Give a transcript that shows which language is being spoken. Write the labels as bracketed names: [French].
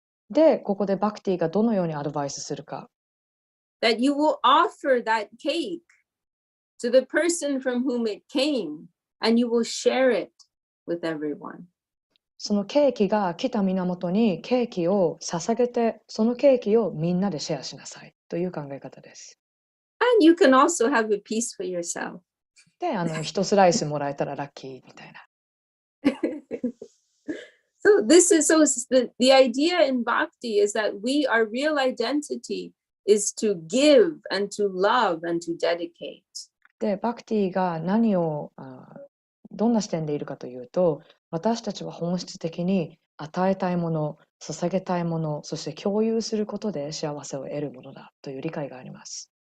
[Japanese] で、ここでバクティがどのようにアドバイスするか。 [English] That you will offer that cake to the person from whom it came, and you will share it with everyone. [Japanese] そのケーキが来た源にケーキを捧げて、そのケーキをみんなでシェアしなさいという考え方です。 [English] And you can also have a piece for yourself. [Japanese] で、一スライスもらえたらラッキーみたいな。 [English] So this is the idea in Bhakti is that our real identity is to give and to love and to dedicate. [Japanese] で、バクティがどんな視点でいるかというと、私たちは本質的に与えたいもの、捧げたいもの、そして共有することで幸せを得るものだという理解があります。